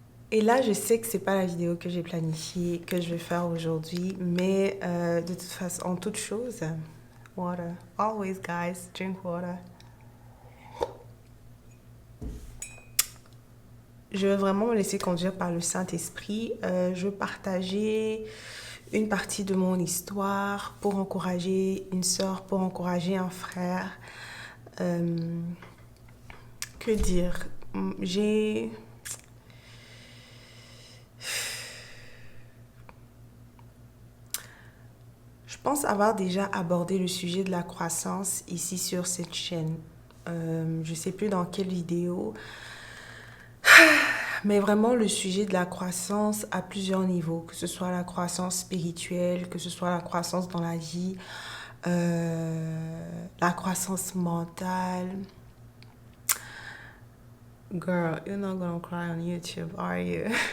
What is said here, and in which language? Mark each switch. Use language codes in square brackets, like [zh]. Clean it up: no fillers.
[fr] Et là, je sais que c'est pas la vidéo que j'ai planifiée, que je vais faire aujourd'hui, mais de toute façon, en toute chose, water. [en] Always, guys, drink water. [fr] Je vais vraiment me laisser conduire par le Saint-Esprit. Je veux partager une partie de mon histoire pour encourager une sœur, pour encourager un frère. Que dire? J'ai... Je pense avoir déjà abordé le sujet de la croissance ici sur cette chaîne. Je ne sais plus dans quelle vidéo. Mais vraiment le sujet de la croissance à plusieurs niveaux, que ce soit la croissance spirituelle, que ce soit la croissance dans la vie, la croissance mentale. [en] Girl, you're not gonna cry on YouTube, are you?